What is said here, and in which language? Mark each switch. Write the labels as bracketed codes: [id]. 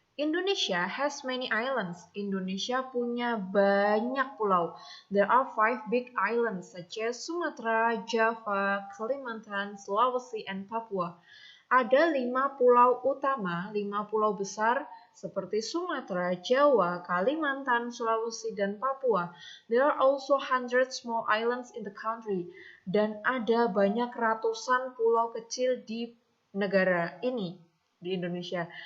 [en] Indonesia has many islands. [id] Indonesia punya banyak pulau. [en] There are 5 big islands such as Sumatra, Java, Kalimantan, Sulawesi, and Papua. [id] Ada 5 pulau utama, 5 pulau besar seperti Sumatera, Jawa, Kalimantan, Sulawesi, dan Papua. [en] There are also 100 small islands in the country. [id] Dan ada banyak ratusan pulau kecil di negara ini, di Indonesia.